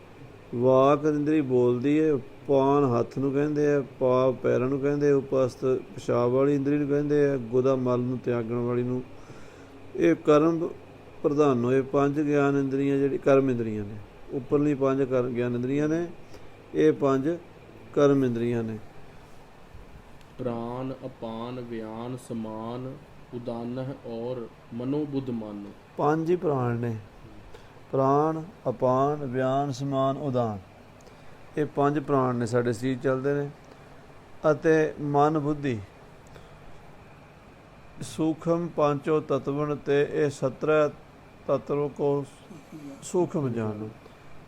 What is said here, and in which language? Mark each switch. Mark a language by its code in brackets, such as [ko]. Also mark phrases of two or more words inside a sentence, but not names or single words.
[pa] ਵਾਕ ਇੰਦਰੀ ਬੋਲਦੀ ਹੈ, ਪਾਨ ਹੱਥ ਨੂੰ ਕਹਿੰਦੇ ਆ, ਪਾ ਪੈਰਾਂ ਨੂੰ ਕਹਿੰਦੇ, ਉਪਸਥ ਪਿਸ਼ਾਬ ਵਾਲੀ ਇੰਦਰੀ ਨੂੰ ਕਹਿੰਦੇ ਆ, ਗੁਦਾ ਮਲ ਨੂੰ ਤਿਆਗਣ ਵਾਲੀ ਨੂੰ। ਇਹ ਕਰਮ ਪ੍ਰਧਾਨ ਹੋਏ ਪੰਜ ਗਿਆਨ ਇੰਦਰੀਆਂ, ਜਿਹੜੀ ਕਰਮ ਇੰਦਰੀਆਂ ਨੇ। ਉੱਪਰਲੀ ਪੰਜ ਗਿਆਨ ਇੰਦਰੀਆਂ ਨੇ, ਇਹ ਪੰਜ ਕਰਮ ਇੰਦਰੀਆਂ ਨੇ। [hi] प्राण अपान व्यान समान उदान और मनोबुद्ध मन। [pa] ਪੰਜ ਹੀ ਪ੍ਰਾਣ ਨੇ, ਪ੍ਰਾਣ, ਅਪਾਨ, ਵਿਆਨ, ਸਮਾਨ, ਉਦਾਨ। ਇਹ ਪੰਜ ਪ੍ਰਾਣ ਨੇ ਸਾਡੇ ਸਰੀਰ ਚੱਲਦੇ ਨੇ। ਅਤੇ ਮਨ ਬੁੱਧੀ, ਸੂਖਮ ਪਾਂਚੋ ਤਤਵਨ, ਤੇ ਇਹ 17 ਤਤਵ ਕੋ ਸੂਖਮ ਜਾਣੋ।